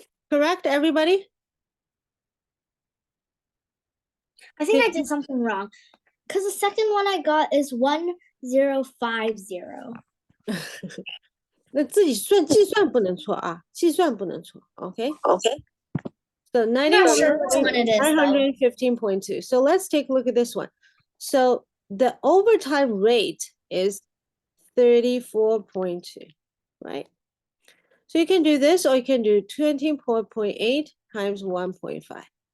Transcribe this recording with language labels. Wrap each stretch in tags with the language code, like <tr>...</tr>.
<en>Correct, everybody? I think I did something wrong. Because the second one I got is 1050.</en> <zh>那自己算计算不能错啊，计算不能错。</zh> <en>Okay. Okay. So I'm not sure which one it is, though. 915.2. So let's take a look at this one. So the overtime rate is 34.2, right? So you can do this, or you can do 24.8 times 1.5.</en>